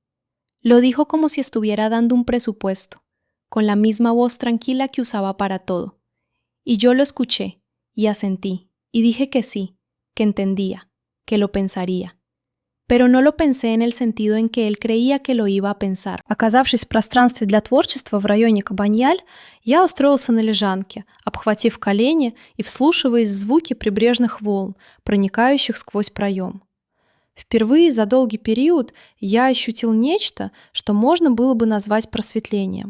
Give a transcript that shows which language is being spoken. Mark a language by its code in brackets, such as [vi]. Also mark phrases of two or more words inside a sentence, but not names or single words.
[es] Lo dijo como si estuviera dando un presupuesto, con la misma voz tranquila que usaba para todo. Y yo lo escuché, y asentí, y dije que sí, que entendía, que lo pensaría. Pero no lo pensé en el sentido en que él creía que lo iba a pensar. [ru] Оказавшись в пространстве для творчества в районе Кабаньяль, я устроился на лежанке, обхватив колени и вслушиваясь в звуки прибрежных волн, проникающих сквозь проем. Впервые за долгий период я ощутил нечто, что можно было бы назвать просветлением.